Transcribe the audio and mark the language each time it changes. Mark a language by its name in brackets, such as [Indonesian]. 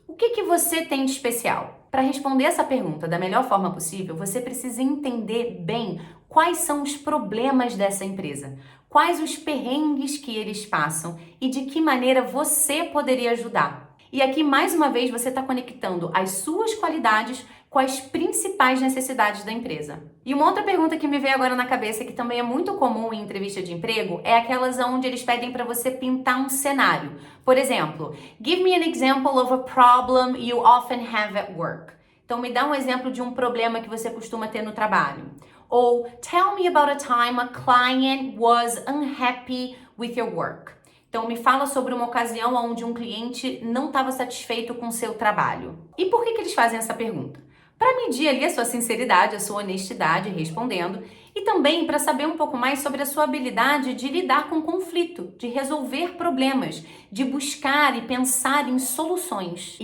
[Portuguese] O que você tem de especial? Para responder essa pergunta da melhor forma possível, você precisa entender bem quais são os problemas dessa empresa, quais os perrengues que eles passam e de que maneira você poderia ajudar. E aqui, mais uma vez, você está conectando as suas qualidades com as principais necessidades da empresa. E uma outra pergunta que me veio agora na cabeça, que também é muito comum em entrevista de emprego, é aquelas onde eles pedem para você pintar um cenário. Por exemplo, [English] give me an example of a problem you often have at work. [Portuguese] Então, me dá um exemplo de um problema que você costuma ter no trabalho. Ou, [English] tell me about a time a client was unhappy with your work. [Portuguese] Então, me fala sobre uma ocasião onde um cliente não estava satisfeito com o seu trabalho. E por que eles fazem essa pergunta? Para medir ali a sua sinceridade, a sua honestidade respondendo, e também para saber um pouco mais sobre a sua habilidade de lidar com conflito, de resolver problemas, de buscar e pensar em soluções.